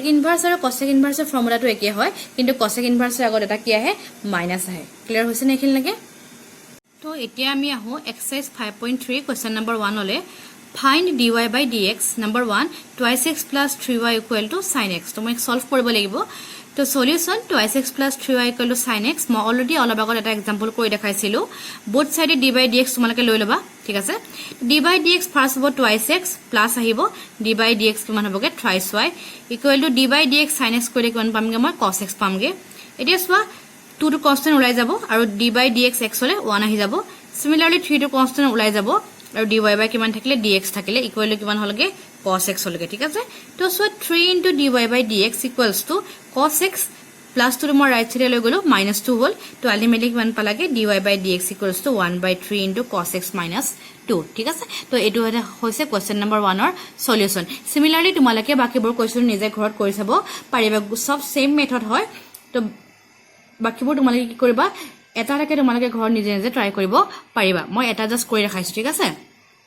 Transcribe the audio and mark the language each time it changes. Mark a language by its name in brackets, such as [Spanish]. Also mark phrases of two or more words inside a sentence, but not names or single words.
[Assamese] inverse আৰু [English] cosec inverse [Assamese] ফৰ্মুলাটো একে হয় কিন্তু [English] cosec inverse [Assamese] আগত এটা কি আহে মাইনাস আহে ক্লিয়াৰ হৈছে নে এখিন লাগে তো এতিয়া আমি আহো [English] exercise 5.3 question number 1 [Assamese] হলে [English] find dy by dx number 1 2x plus 3y equal to sin x [Assamese] তো মই সলভ কৰিব লাগিব তো সলিউশন [English] 2x plus 3y equal to sin x [Assamese] মই অলৰেডি অলপ আগত এটা এক্সাম্পল কৰি দেখাইছিলো [English] both side d by dx [Assamese] তোমালকে লৈ লবা ঠিক আছে [English] d by dx [Assamese] ফাৰ্স্ট হ'ব 2x প্লাস আহিব d by dx কিমান হ'বগে [English] thrice y equal to d by dx sin x [Assamese] কৰিলে কিমান পামগে মই [English] cos x [Assamese] পামগে এতিয়া সোৱা [English] 2 to constant [Assamese] ওলাই যাব আৰু [English] d by dx x [Assamese] হলে 1 আহি যাব [English] Similarly 3 to constant [Assamese] ওলাই যাব আৰু [English] dy by [Assamese] কিমান থাকিলে dx থাকিলে [English] equal to [Assamese] কিমান হলগে [English] cos x [Assamese] হলগে ঠিক আছে তো সো [English] 3 into dy by dx equals to cos x plus two [Assamese] মই ৰাইট সাইডে লৈ গলো -2 হল তো আলটিমেটলি কিমান পালাগে [English] dy by dx equals to 1/3 into cos x minus 2 [Assamese] ঠিক আছে তো এটো হৈছে [English] question number 1 [Assamese] ৰ সলিউশন সিমিলাৰলি তোমালোকে বাকিবোৰ কোৱেশ্চন নিজে ঘৰত কৰি চাব পাৰিবা সব [English] same method [Assamese] হয় তো বাকিবোৰ তোমালোকে কি কৰিবা এটা এটাকে তোমালোকে ঘৰত নিজে নিজে ট্ৰাই কৰিব পাৰিবা মই এটা জাস্ট কৰি ৰাখাইছো ঠিক আছে